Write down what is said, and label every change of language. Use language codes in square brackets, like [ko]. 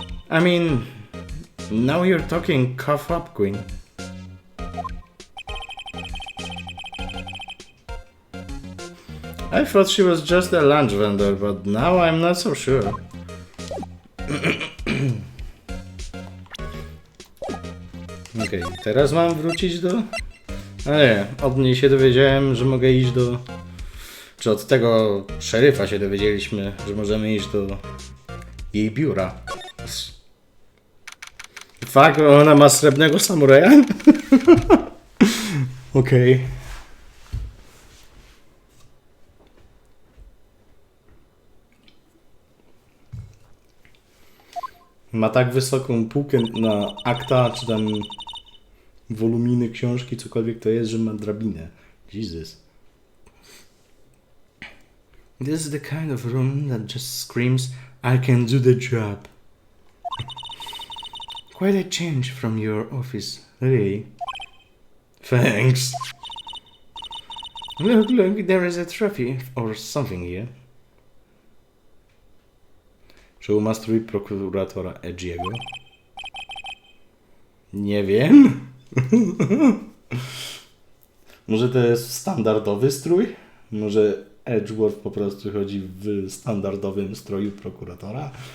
[en] I mean, now you're talking cough up, Queen. I thought she was just a lunch vendor, but now I'm not so sure. [pl] Okej, teraz mam wrócić do... A nie, od niej się dowiedziałem, że mogę iść do... Czy od tego szeryfa się dowiedzieliśmy, że możemy iść do jej biura. Fuck, ona ma srebrnego samuraja? Okej. Ma tak wysoką półkę na akta, czy tam woluminy książki, cokolwiek to jest, że ma drabinę. [en] Jesus. This is the kind of room that just screams, I can do the job. Quite a change from your office, really. Thanks. Look, there is a trophy or something here. [pl] Czy ma strój prokuratora Egiego? Nie wiem. Może to jest standardowy strój? Może Edgeworth po prostu chodzi w standardowym stroju prokuratora?